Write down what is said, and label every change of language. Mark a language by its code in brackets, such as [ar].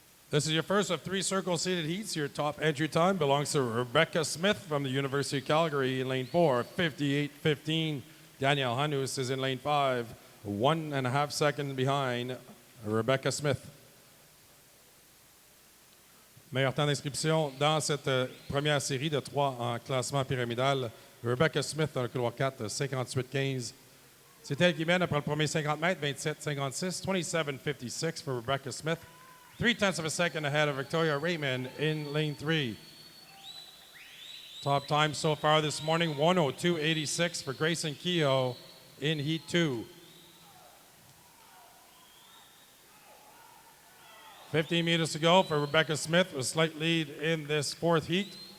[en] This is your first of 3 circle-seated heats. Your top entry time belongs to Rebecca Smith from the University of Calgary in lane 4, 58.15. Danielle Hanus is in lane 5, 1.5 seconds behind Rebecca Smith. [fr] Meilleur temps d'inscription dans cette première série de 3 en classement pyramidal. Rebecca Smith dans le couloir 4, 58.15. C'est elle qui mène après le premier 50 mètres, 27.56, [en] 27.56 for Rebecca Smith. 0.3 of a second ahead of Victoria Raymond in lane 3. Top time so far this morning, 102.86 for Grayson Kehoe in Heat 2. 15 meters to go for Rebecca Smith with a slight lead in this fourth heat.